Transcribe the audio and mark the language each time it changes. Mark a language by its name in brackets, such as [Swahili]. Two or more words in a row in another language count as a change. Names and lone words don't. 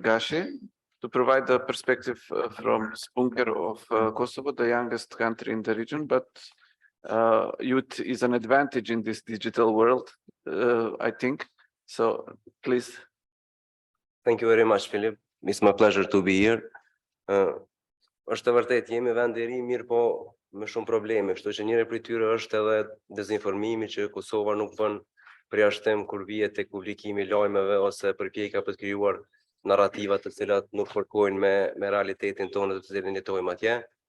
[English] Gashi to provide the perspective from Spunker of Kosovo, the youngest country in the region, but youth is an advantage in this digital world, I think. So please. Thank you very much, Philip. It's my pleasure to be here. [Albanian] Është e vërtet, jemi vend I ri, mirë po me shumë probleme, kështu që njëri prej tyre është edhe dezinformimi që Kosova nuk bën përjashtim kur vihet tek publikimi I lajmeve ose përpjekja për të krijuar narrativa të cilat nuk fërkojnë me realitetin tonë të cilin jetojmë atje.